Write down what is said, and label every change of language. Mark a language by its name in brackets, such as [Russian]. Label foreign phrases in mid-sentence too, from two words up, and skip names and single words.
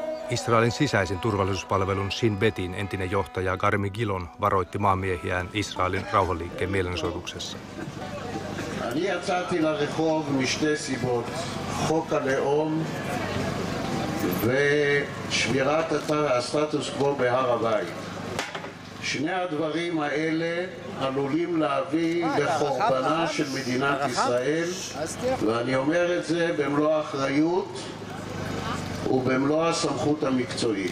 [Finnish] Israelin sisäisen turvallisuuspalvelun Shin Betin entinen johtaja Garmi Gilon varoitti maanmiehiään Israelin rauhanliikkeen mielenosoituksessa. [Hebrew] אני יצאתי לרחוב משתי סיבות, חוק הלאום ושמירת הסטטוס קוו בהר הבית. שני הדברים האלה עלולים להביא לחורבנה של מדינת ישראל, ואני אומר את זה במלוא האחריות ובמלוא הסמכות המקצועית.